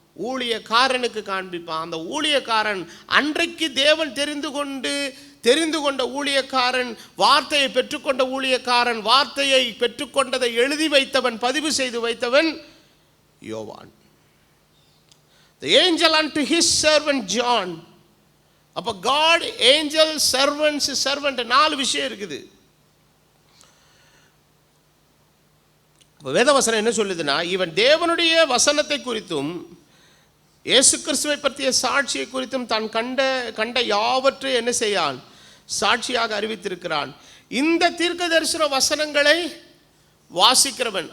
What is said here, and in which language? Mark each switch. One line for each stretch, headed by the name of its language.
Tamil: ஊழியக்காரனுக்கு காண்பிப்பான். அந்த ஊழியக்காரன் அன்றைக்கு தேவன் தெரிந்து கொண்ட ஊழியக்காரன், வார்த்தையை பெற்றுக்கொண்ட ஊழியக்காரன், வார்த்தையை பெற்றுக்கொண்டதை எழுதி வைத்தவன், பதிவு செய்து வைத்தவன் யோவான்.
English: The angel unto his servant John.
Tamil: அப்போ
English: God, angel, servants, servant 4
Tamil: விஷயம் இருக்குது. வேதவசனம் என்ன சொல்லுதுன்னா, இவன் தேவனுடைய வசனத்தை குறித்தும் இயேசு கிறிஸ்துவை பற்றிய சாட்சியை குறித்தும் தான் கண்ட யாவற்றை என்ன செய்யான்? சாட்சியாக அறிவித்திருக்கிறான். இந்த தீர்க்க தரிசன வசனங்களை வாசிக்கிறவன்.